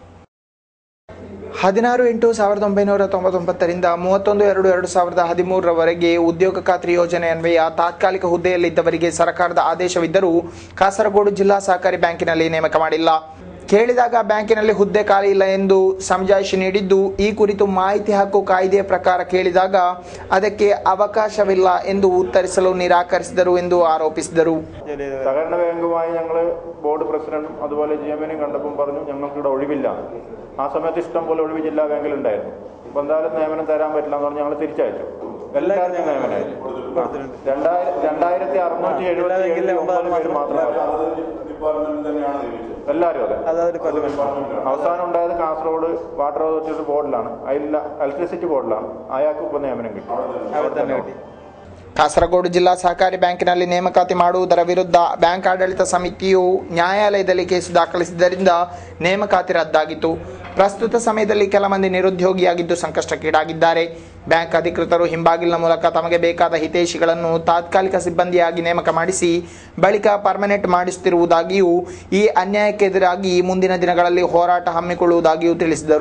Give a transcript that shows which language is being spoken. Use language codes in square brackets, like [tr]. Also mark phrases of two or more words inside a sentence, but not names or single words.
[kn] 16/8/1999ರಿಂದ 31/2/2013 ಉದ್ಯೋಗ ಖಾತ್ರಿ ಯೋಜನೆ ಅನ್ವಯ ತಾತ್ಕಾಲಿಕ ಹುದ್ದೆಯಲ್ಲಿದ್ದವರಿಗೆ ಸರ್ಕಾರದ ಆದೇಶವಿದ್ದರೂ ಕಾಸರಗೋಡು ಜಿಲ್ಲಾ ಸಹಕಾರಿ ಬ್ಯಾಂಕಿನಲ್ಲಿ ನೇಮಕ ಮಾಡಿಲ್ಲ. ಕೇಳಿದಾಗ ಬ್ಯಾಂಕಿನಲ್ಲಿ ಹುದ್ದೆ ಖಾಲಿ ಇಲ್ಲ ಎಂದು ಸಮಜಾಯಿಷಿ ನೀಡಿದ್ದು, ಈ ಕುರಿತು ಮಾಹಿತಿ ಹಕ್ಕು ಕಾಯ್ದೆಯ ಪ್ರಕಾರ ಕೇಳಿದಾಗ ಅದಕ್ಕೆ ಅವಕಾಶವಿಲ್ಲ ಎಂದು ಉತ್ತರಿಸಲು ನಿರಾಕರಿಸಿದರು ಎಂದು ಆರೋಪಿಸಿದರು. [ml] സഹകരണ ബാങ്കുമായി ഞങ്ങൾ ബോർഡ് പ്രസിഡന്റും അതുപോലെ GM-നെയും കണ്ടപ്പോൾ പറഞ്ഞു ഞങ്ങൾക്ക് ഇവിടെ ഒഴിവില്ല. ആ സമയത്ത് ഇഷ്ടം പോലെ ഒഴിവ് ജില്ലാ ബാങ്കിൽ ഉണ്ടായിരുന്നു. അപ്പോൾ എന്തായാലും നിയമനം തരാൻ പറ്റില്ല എന്ന് പറഞ്ഞ് ഞങ്ങൾ തിരിച്ചയച്ചു. എല്ലാവർക്കും നിയമനമായിരുന്നു. 2677 പേര് മാത്രമല്ല, എല്ലാവരും അതെ. അവസാനം ഉണ്ടായത് കാസർഗോഡ് വാട്ടർ അതോറിറ്റി ബോർഡിലാണ്, അതിൽ ഇലക്ട്രിസിറ്റി ബോർഡിലാണ്. അയാൾക്ക് ഇപ്പോൾ നിയമനം കിട്ടി. [kn] ಕಾಸರಗೋಡು ಜಿಲ್ಲಾ ಸಹಕಾರಿ ಬ್ಯಾಂಕಿನಲ್ಲಿ ನೇಮಕಾತಿ ಮಾಡುವುದರ ವಿರುದ್ಧ ಬ್ಯಾಂಕ್ ಆಡಳಿತ ಸಮಿತಿಯು ನ್ಯಾಯಾಲಯದಲ್ಲಿ ಕೇಸು ದಾಖಲಿಸಿದ್ದರಿಂದ ನೇಮಕಾತಿ ರದ್ದಾಗಿತ್ತು. ಪ್ರಸ್ತುತ ಸಮಯದಲ್ಲಿ ಕೆಲ ಮಂದಿ ನಿರುದ್ಯೋಗಿಯಾಗಿದ್ದು ಸಂಕಷ್ಟಕ್ಕೀಡಾಗಿದ್ದಾರೆ. ಬ್ಯಾಂಕ್ ಅಧಿಕೃತರು ಹಿಂಬಾಗಿಲಿನ ಮೂಲಕ ತಮಗೆ ಬೇಕಾದ ಹಿತೈಷಿಗಳನ್ನು ತಾತ್ಕಾಲಿಕ ಸಿಬ್ಬಂದಿಯಾಗಿ ನೇಮಕ ಮಾಡಿಸಿ ಬಳಿಕ ಪರ್ಮನೆಂಟ್ ಮಾಡಿಸುತ್ತಿರುವುದಾಗಿಯೂ ಈ ಅನ್ಯಾಯಕ್ಕೆದುರಾಗಿ ಮುಂದಿನ ದಿನಗಳಲ್ಲಿ ಹೋರಾಟ ಹಮ್ಮಿಕೊಳ್ಳುವುದಾಗಿಯೂ ತಿಳಿಸಿದರು.